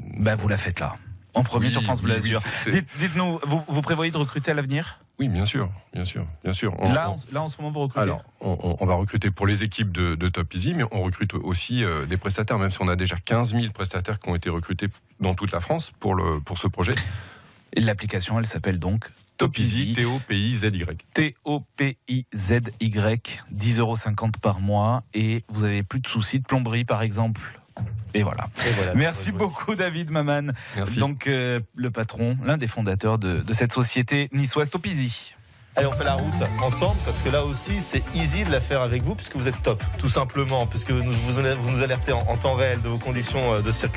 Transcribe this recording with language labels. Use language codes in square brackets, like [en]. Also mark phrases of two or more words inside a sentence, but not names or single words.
[fr] Vous la faites là, en premier sur France Bleu Azur. Dites-nous, vous prévoyez de recruter à l'avenir ? Oui, bien sûr. Là, en ce moment, vous recrutez ? Alors, on va recruter pour les équipes de Topizy, mais on recrute aussi des prestataires, même si on a déjà 15 000 prestataires qui ont été recrutés dans toute la France pour ce projet. Et l'application, elle s'appelle donc Topizy, T-O-P-I-Z-Y. T-O-P-I-Z-Y, 10,50 € par mois, et vous avez plus de soucis de plomberie, par exemple. Et voilà. Merci beaucoup, David Mamam. Merci. Donc, le patron, l'un des fondateurs de cette société niçoise Topizy. Allez, on fait la route ensemble parce que là aussi c'est easy de la faire avec vous puisque vous êtes top, tout simplement, puisque vous nous alertez en temps réel de vos conditions de circulation.